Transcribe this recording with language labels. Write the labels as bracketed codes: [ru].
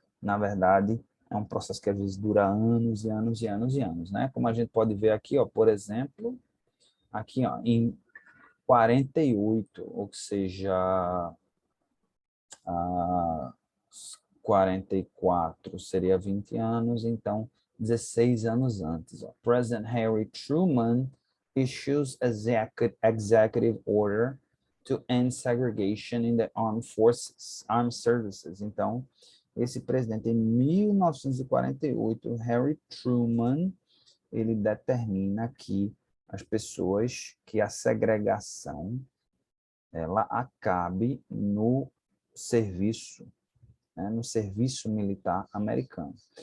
[pt] Na verdade, é um processo que às vezes dura anos e anos e anos e anos, né? Como a gente pode ver aqui, ó, por exemplo, aqui, ó, em 48, ou seja, a 44 seria 20 anos, então 16 anos antes. Ó. [en] President Harry Truman issues executive order to end segregation in the armed services. [pt] Então, esse presidente, em 1948, Harry Truman, ele determina que as pessoas, que a segregação, ela acabe no serviço, né, no serviço militar americano.